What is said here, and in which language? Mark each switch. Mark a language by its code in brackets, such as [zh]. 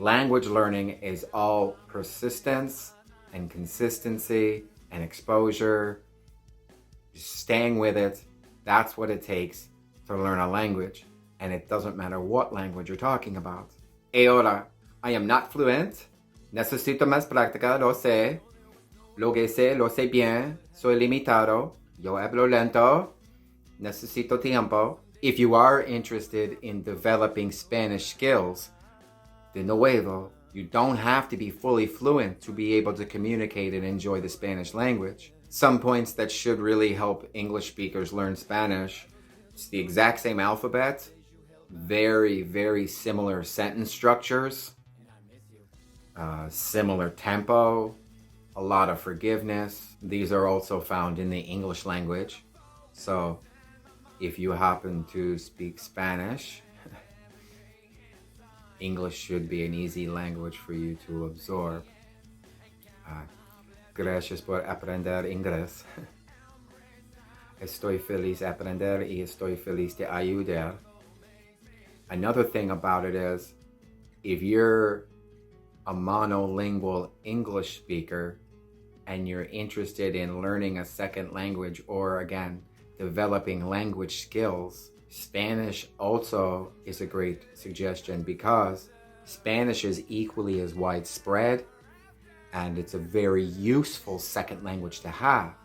[en] Language learning is all persistence and consistency and exposure. Just staying with it. That's what it takes to learn a language. And it doesn't matter what language you're talking about. Ahora, I am not fluent. [es] Necesito más práctica, lo sé. Lo que sé, lo sé bien. Soy limitado. Yo hablo lento. Necesito tiempo. [en] If you are interested in developing Spanish skills, [es] de nuevo, [en] you don't have to be fully fluent to be able to communicate and enjoy the Spanish language. Some points that should really help English speakers learn Spanish. It's the exact same alphabet. Very, very similar sentence structures. Similar tempo. A lot of forgiveness. These are also found in the English language. So if you happen to speak Spanish, English should be an easy language for you to absorb. [es] Gracias por aprender inglés. Estoy feliz de aprender y estoy feliz de ayudar. [en] Another thing about it is, if you're a monolingual English speaker and you're interested in learning a second language or, again, developing language skills, Spanish also is a great suggestion because Spanish is equally as widespread and it's a very useful second language to have.